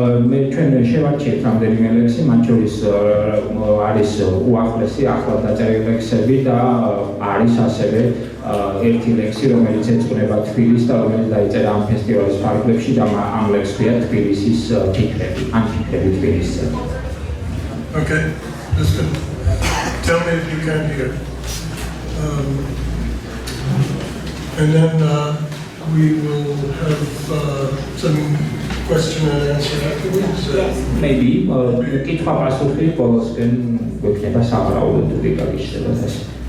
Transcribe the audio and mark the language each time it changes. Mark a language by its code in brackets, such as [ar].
[ka] მე ჩვენ შევარჩიეთ რამდენიმე ლექსი, მათ შორის არის უახლესი ახლად დაწერილი ლექსები და არის ასევე ერთი ლექსი, რომელიც ეძღვნება თბილისს და რომელიც დაიწერა ამ ფესტივალის ფარგლებში და ამ ლექსს ქვია თბილისის ფიქრები, ან ფიქრები თბილისზე. [en] Okay, just tell me if you can hear. And then we will have some question and answer afterwards. Maybe [ka] კითხვა პასუხი ბოლოსკენ გვექნება საბრალო თუ გაგიშლება ეს.